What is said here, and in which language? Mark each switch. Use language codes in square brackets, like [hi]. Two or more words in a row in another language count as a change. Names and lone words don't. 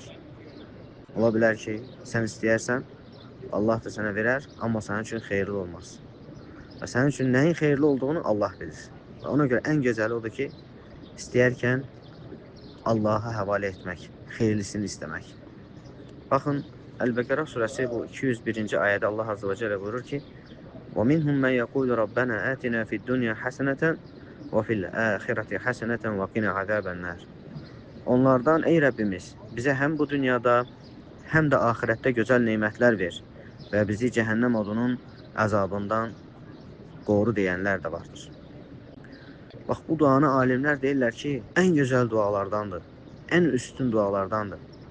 [az] Ola bilər ki, sən istəyərsən, Allah da sənə verər, amma sənin üçün xeyirli olmaz. Və sənin üçün nəyin xeyirli olduğunu Allah bilir. Və ona görə ən gözəli odur ki, istəyərkən Allaha həvalə etmək, xeyirlisini istəmək. Baxın, Əl-Bəqərə surəsi bu 201-ci ayədə Allah Azze və Cəllə buyurur ki, [ar] وَمِنْهُمْ مَنْ يَقُولُ رَبَّنَا آتِنَا فِي الدُّنْيَا حَسَنَةً وَفِي الْآخِرَةِ حَسَنَةً وَقِنَا عَذَابَ النَّارِ. [az] Onlardan, ey Rəbbimiz, bizə həm bu dünyada, həm də axirətdə gözəl nemətlər ver və bizi cəhənnəm odunun əzabından qoru deyənlər də vardır. Bax, bu duanı alimlər deyirlər ki, ən gözəl dualardandır, ən üstün dualardandır.